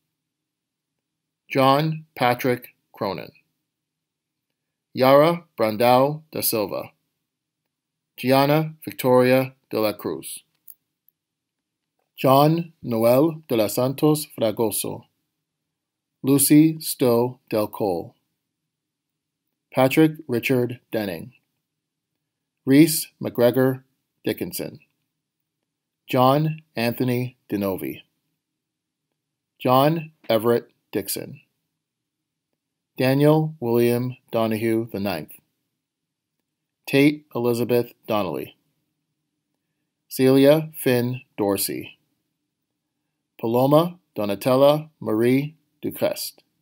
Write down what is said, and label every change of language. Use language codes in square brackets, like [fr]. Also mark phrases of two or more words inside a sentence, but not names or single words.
[en] John Patrick Cronin, Yara Brandao da Silva, Gianna Victoria de la Cruz, John Noel de los Santos Fragoso, Lucy Stowe Del Cole, Patrick Richard Denning, Reese McGregor Dickinson, John Anthony DeNovi, John Everett Dixon, Daniel William Donahue IX, Tate Elizabeth Donnelly, Celia Finn Dorsey, Paloma Donatella Marie Ducrest,